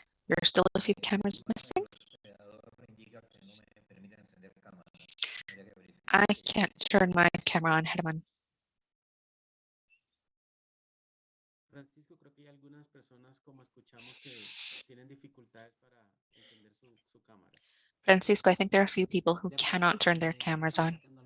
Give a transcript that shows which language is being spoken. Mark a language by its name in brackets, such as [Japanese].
[English] There are still a few cameras missing. I can't turn my camera on, Herman. [Spanish] Francisco, creo que hay algunas personas, como escuchamos, que tienen dificultades para encender su cámara. [English] Francisco, I think there are a few people who cannot turn their cameras on.